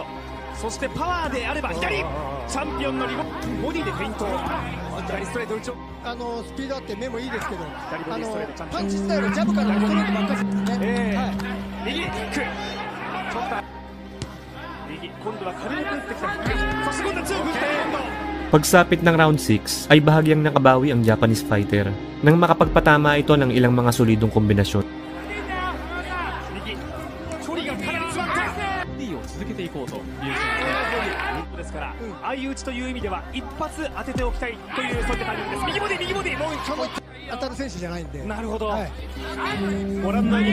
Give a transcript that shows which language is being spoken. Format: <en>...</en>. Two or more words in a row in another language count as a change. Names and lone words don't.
<ja>そしてパワーであれば左チャンピオンのリボボディでフェイント、左ストレート打ちをスピードあって目もいいですけど、左ボディストレートチャンピオンパンチ自体はジャブからストレートばっかりですね。右キックちょっと右、今度は軽く打ってきた。そして今度は強く打って今度</ja> <tl>Pagsapit ng round 6 ay bahagyang nakabawi ang</tl> <en>Japanese fighter</en> <tl>nang makapagpatama ito ng ilang mga solidong kombinasyon.</tl> <ja>ですから相打ちという意味では一発当てておきたいというそういった感じです。右ボディ右ボディもう当たる選手じゃないんで。なるほど。はい、ご覧のように</ja>